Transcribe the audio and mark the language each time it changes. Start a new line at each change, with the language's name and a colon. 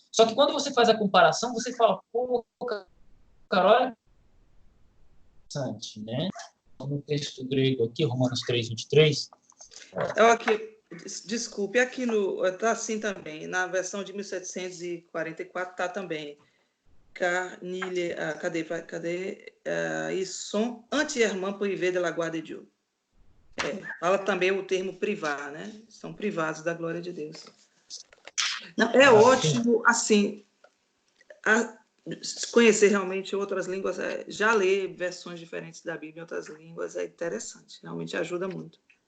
Portuguese: Só que quando você faz a comparação, você fala, pô, cara, olha, interessante, né? No texto grego aqui, Romanos 3:23. Aqui, desculpe, aqui está assim também, na versão de 1744 está também. Car cadê?
French: Ils sont entièrement privés de la gloire de Dieu.
Portuguese: Fala também o termo privar, né? São privados da glória de Deus. Não, é ótimo, assim, conhecer realmente outras línguas, já ler versões diferentes da Bíblia em outras línguas é interessante, realmente ajuda muito.